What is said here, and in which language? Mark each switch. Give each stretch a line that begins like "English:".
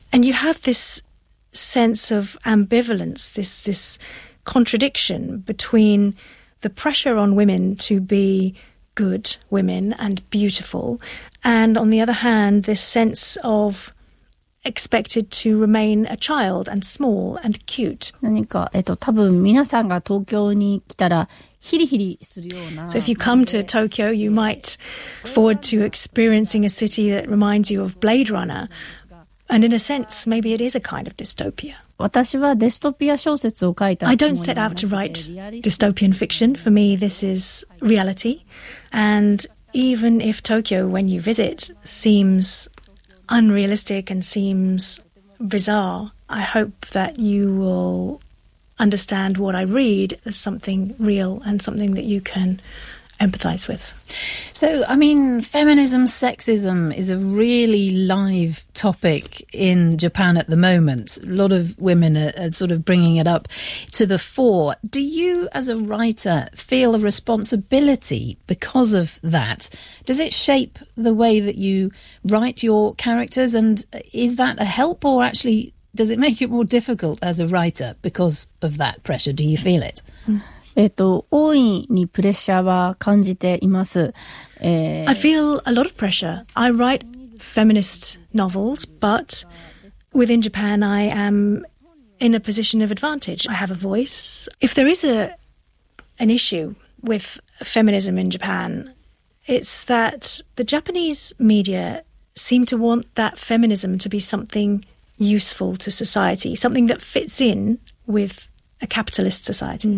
English: And you have this sense of ambivalence, this contradiction between the pressure on women to be good women and beautiful, and on the other hand, this sense of expected to remain a child and small and cute.
Japanese: 何か、多分皆さんが東京に来たらヒリヒリするような。
English: So if you come to Tokyo, you might forward to experiencing a city that reminds you of Blade Runner. And in a sense, maybe it is a kind of dystopia.
Japanese: 私はデストピア小説を書いた。
English: I don't set out to write dystopian fiction. For me, this is reality. And even if Tokyo, when you visit, seems unrealistic and seems bizarre, I hope that you will understand what I read as something real and something that you can empathize with. So, I mean, feminism, sexism is a really live topic in Japan at the moment. A lot of women are sort of bringing it up to the fore. Do you, as a writer, feel a responsibility because of that? Does it shape the way that you write your characters? And is that a help or actually does it make it more difficult as a writer because of that pressure? Do you feel it? Mm.
Japanese: 大いにプレッシャーは感じています。
English: I feel a lot of pressure. I write feminist novels, but within Japan I am in a position of advantage. I have a voice. If there is an issue with feminism in Japan, it's that the Japanese media seem to want that feminism to be something useful to society, something that fits in with a capitalist society.